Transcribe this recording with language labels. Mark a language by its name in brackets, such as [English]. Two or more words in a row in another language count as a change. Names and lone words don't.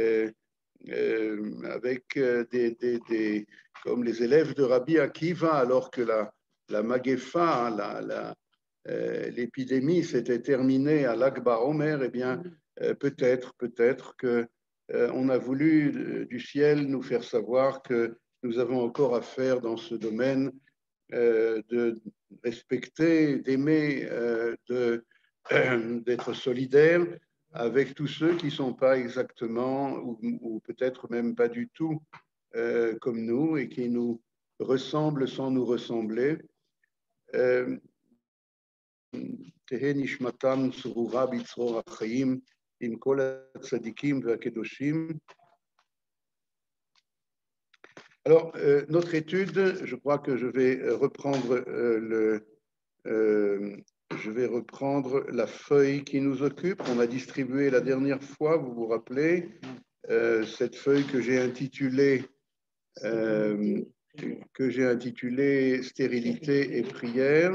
[French] avec comme les élèves de Rabbi Akiva, alors que la Magefa, l'épidémie s'était terminée à l'Akba Omer, eh bien, peut-être que on a voulu du ciel nous faire savoir que nous avons encore à faire dans ce domaine de respecter, d'aimer, d'être solidaire avec tous ceux qui ne sont pas exactement ou peut-être même pas du tout comme nous et qui nous ressemblent sans nous ressembler. [Hebrew] תהא נשמתם צרורה בצרור החיים עם כל הצדיקים והקדושים. [French] Alors, notre étude, je crois que je vais reprendre la feuille qui nous occupe. On a distribué la dernière fois, vous vous rappelez, cette feuille que j'ai intitulée Stérilité et prière.